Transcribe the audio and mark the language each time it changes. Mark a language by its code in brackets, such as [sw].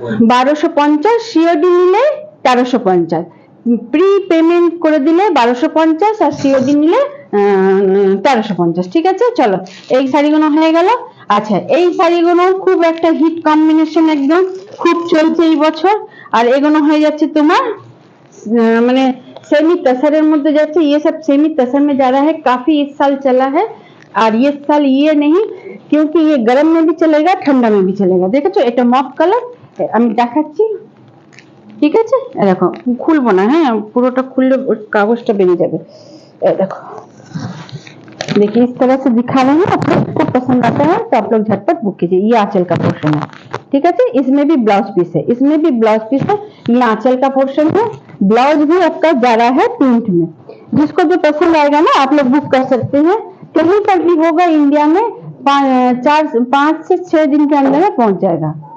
[bn] 1250। COD নিলে 1350, pre payment করে দিলে 1250 আর সিওডি নিলে 1350। ঠিক আছে চলো এই শাড়িগুলো হয়ে গেল। আচ্ছা এই শাড়িগুলো খুব একটা হিট কম্বিনেশন, একদম খুব চলছে এই বছর। আর এগুলো হয়ে যাচ্ছে তোমার [hi] मैंने सेमी तसर मध्य जाते, ये सब सेमी तसर में जा रहा है, काफी इस साल चला है। और ये साल ये नहीं क्योंकि ये गर्म में भी चलेगा ठंडा में भी चलेगा। [bn] देखो এটা মফ কালার আমি দেখাচ্ছি, ঠিক আছে দেখো খুলবো না, হ্যাঁ পুরোটা খুললে কাগজটা বেরিয়ে যাবে। [hi] देखो देखिए इस तरह से दिखा रहे हैं, आप लोग को पसंद आता है तो आप लोग झटपट बुक कीजिए। ये आंचल का पोर्शन है, ठीक है, इसमें भी ब्लाउज पीस है, इसमें भी ब्लाउज पीस है। ये आंचल का पोर्शन है, ब्लाउज भी आपका जा रहा है प्रिंट में। जिसको जो पसंद आएगा ना आप लोग बुक कर सकते हैं, कहीं पर भी होगा इंडिया में 5 से 6 दिन के अंदर में पहुंच जाएगा।